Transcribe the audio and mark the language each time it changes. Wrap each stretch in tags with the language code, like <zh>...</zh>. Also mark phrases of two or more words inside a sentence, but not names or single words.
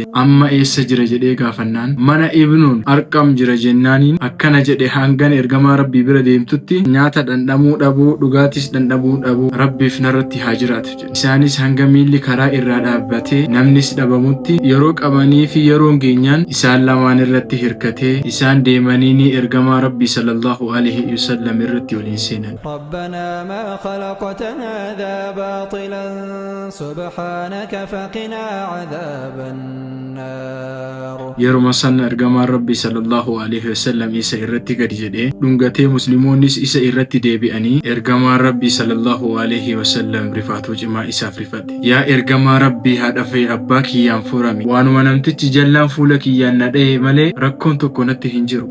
<om>Amma eessa jira jedhee gaafannaan mana Ibnuun Arqam jira jennaaniin akkana jedhe hangan ergamaa rabbii bira deemtutti nyaata dhandhamuu dhabuu dhugaatis dhandhamuu dhabuu rabbiif narratti haa jiraatu jedhe. Isaanis hanga miilli karaa irraa dhaabbatee namnis dhabamutti yeroo qabanii fi yeroo geenyaan isaan lamaan irratti hirkatee isaan deemanii ni ergamaa rabbii</om> <ar>صلى الله عليه وسلم</ar> <om>irratti waliin seenan.</om> <ar>ربنا ما خلقت هذا باطلا سبحانك فقنا عذاب النار</ar> <om>yeruma san ergamaan rabbii</om> <ar>صلى الله عليه وسلم</ar> <om>isa irratti gadi jedhee dhungatee musliimoonnis isa irratti deebi'anii ergamaan rabbii</om> <ar>صلى الله عليه وسلم</ar> <om>rifaatuu cimaa isaaf rifate. Yaa ergamaa rabbii haadha fi abbaa kiyyaan furami waanuma namtichi jallaan fuula kiyyaan na dha'e malee rakkoon tokko natti hin jiru.</om>